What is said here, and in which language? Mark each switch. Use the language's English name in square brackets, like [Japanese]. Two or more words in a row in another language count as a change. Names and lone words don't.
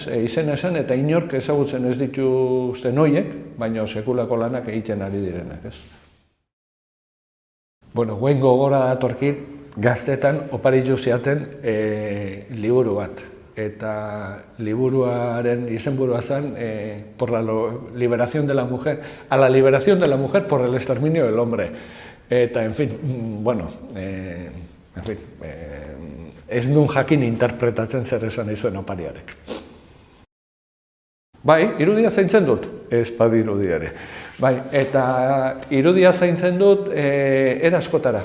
[Basque] Izena esan eta inork ezagutzen ez dituzten horiek, baina sekulako lanak egiten ari direnak, ez? Bueno, guen gogora datorkit, gaztetan oparitu ziaten liburu bat. Eta liburuaren izenburua zen [Spanish] por la liberación de la mujer, a la liberación de la mujer por el exterminio del hombre. [Basque] Eta, [Spanish] en fin, [Basque] bueno, ez nun jakin interpretatzen zer esan izuen opariarek. Bai, irudia zaintzen dut, ez badi irudiare. Bai, eta irudia zaintzen dut era askotara.